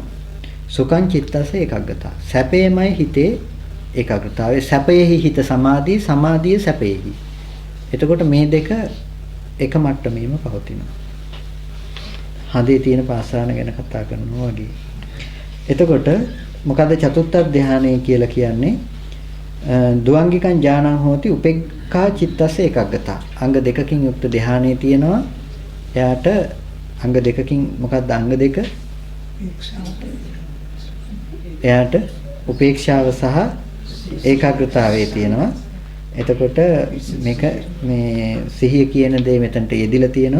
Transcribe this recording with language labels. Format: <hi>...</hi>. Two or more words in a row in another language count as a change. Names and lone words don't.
<pi>සුඛං චිත්තස්ස</pi> <si>ඒකාග්‍රතාව. සැපේමයි හිතේ ඒකාග්‍රතාවය. සැපයෙහි හිත සමාධිය, සමාධිය සැපයෙහි. එතකොට මේ දෙක එක මට්ටමේම පවතිනවා. හදේ තියෙන පාසාන ගැන කතා කරනවා වගේ. එතකොට මොකද චතුත්ථ ධානය කියලා කියන්නේ?</si> <pi>ද්වංගිකං ඥානං හෝති උපේක්ඛා චිත්තස්ස ඒකග්ගතා.</pi> <si>අංග දෙකකින් යුක්ත ධානයේ තියෙනවා. එයාට අංග දෙකකින් මොකක්ද අංග දෙක? එයාට උපේක්ෂාව සහ ඒකාග්‍රතාවයේ තියෙනවා. එතකොට මේක මේ සිහිය කියන දේ මෙතනට යෙදිලා තියෙනවා.</si>